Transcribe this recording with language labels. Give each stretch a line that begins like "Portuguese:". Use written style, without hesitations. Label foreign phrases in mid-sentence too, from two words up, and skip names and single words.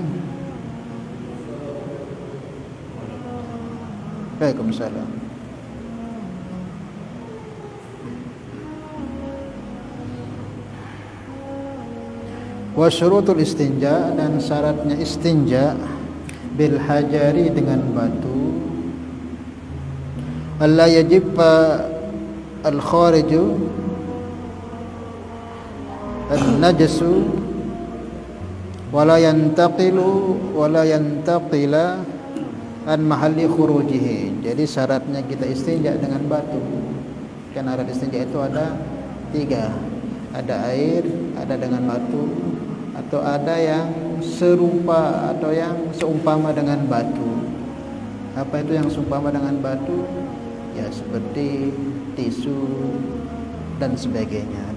Indonesian: Waalaikumsalam.
Arabic: وشروط الاستنجاء,
Indonesian: dan syaratnya
Arabic: استنجاء بالحجر
Indonesian: dengan batu.
Arabic: الله يجب الخارج النجس ولا ينتقل ولا ينتقل عن محل خروجه.
Indonesian: Jadi syaratnya kita istinja dengan batu. Karena alat istinja itu ada 3. Ada air, ada dengan batu, atau ada yang serupa atau yang seumpama dengan batu. Apa itu yang seumpama dengan batu? Ya seperti tisu dan sebagainya.